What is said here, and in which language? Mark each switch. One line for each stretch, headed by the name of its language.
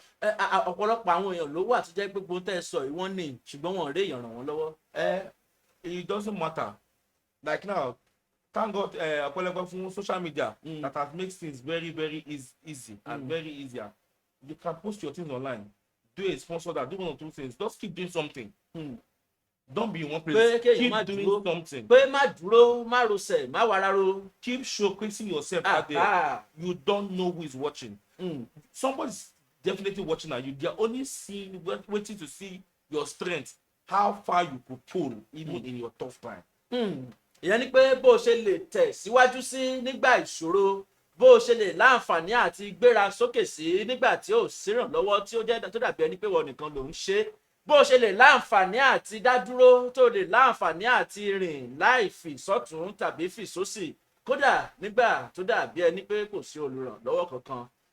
Yoruba: ọ̀pọ̀lọpọ̀ àwọn èèyàn ló wà tó jẹ́ pé gbóhùn tẹ́ ẹ sọ yìí wọ́n ní ṣùgbọ́n wọn ò rí èèyàn ràn wọ́n lọ́wọ́.
English: It doesn't matter. Like now, thank God,
Yoruba: ọ̀pọ̀lọpọ̀ fún
English: social media that has made things very, very easy and very easier. You can post your things online. Do a sponsor that, do one or two things. Just keep doing something. Don't be in one place. Keep doing something.
Yoruba: pé má dúró má rosẹ̀ má wararo.
English: Keep showcasing yourself out there. You don't know who is watching. Somebody's definitely watching at you. They're only seeing, waiting to see your strength, how far you could pull even in your tough time.
Yoruba: ìyẹn ni pé bó o ṣe lè tẹ̀ síwájú sí nígbà ìṣòro, bó o ṣe lè láǹfààní àti gbéra sókè sí nígbà tí ò sírànlọ́wọ́ tí ó jẹ́ tó dàbí ẹni pé wọ́n nìkan ló ń ṣe, bó o ṣe lè láǹfààní àti dádúró tó lè láǹfààní àti rìn láì fì sọ́tún tàbí fì sósì, kódà nígbà tó dàbí ẹni pé kò sí olùrànlọ́wọ́ kankan.